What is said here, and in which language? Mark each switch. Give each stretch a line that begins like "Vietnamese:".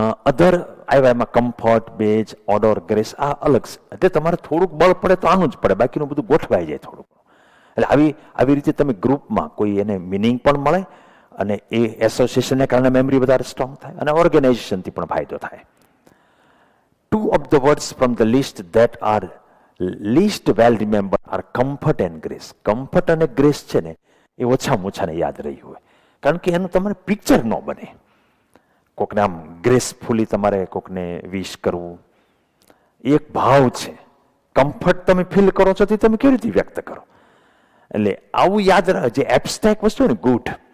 Gujarati: અધર આવ્યા એમાં કમ્ફર્ટ, બેજ, ઓર્ડર, ગ્રેસ, આ અલગ છે. એટલે તમારે થોડુંક બળ પડે તો આનું જ પડે, બાકીનું બધું ગોઠવાઈ જાય થોડુંક. એટલે આવી રીતે તમે ગ્રુપમાં કોઈ એને મિનિંગ પણ મળે અને એ એસોસિએશનને કારણે મેમરી વધારે સ્ટ્રોંગ થાય અને ઓર્ગેનાઇઝેશનથી પણ ફાયદો થાય.
English: Two of the words from the list that are least well remembered are comfort and grace.
Gujarati: Comfort અને grace છે ને એ ઓછામાં ઓછાને યાદ રહ્યું હોય કારણ કે એનું તમારે પિક્ચર ન બને. કોકને આમ ગ્રેસફુલી તમારે કોકને વિશ કરવું એ એક ભાવ છે. કમ્ફર્ટ તમે ફીલ કરો છો તે તમે કેવી રીતે વ્યક્ત કરો. એટલે આવું યાદ રાખો. જે એબ્સ્ટ્રેક્ટ વસ્તુ ને ગુડ,